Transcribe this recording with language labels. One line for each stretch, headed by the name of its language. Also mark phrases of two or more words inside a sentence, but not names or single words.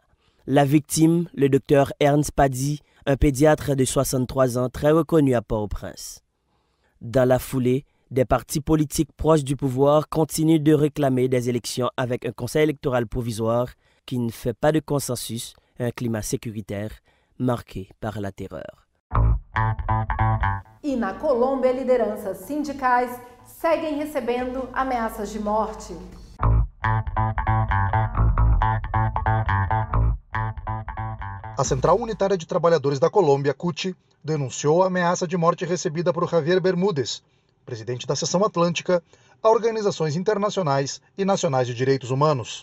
French: La victime, le docteur Ernst Paddy, un pédiatre de 63 ans très reconnu à Port-au-Prince. Dans la foulée, des partis politiques proches du pouvoir continuent de réclamer des élections avec un conseil électoral provisoire qui ne fait pas de consensus, un climat sécuritaire marqué par la terreur.
Portuguese: E na Colômbia, lideranças sindicais seguem recebendo ameaças de morte. A Central Unitária de Trabalhadores da Colômbia, CUT, denunciou a ameaça de morte recebida por Javier Bermúdez, presidente da Seção Atlântica, a organizações internacionais e nacionais de direitos humanos.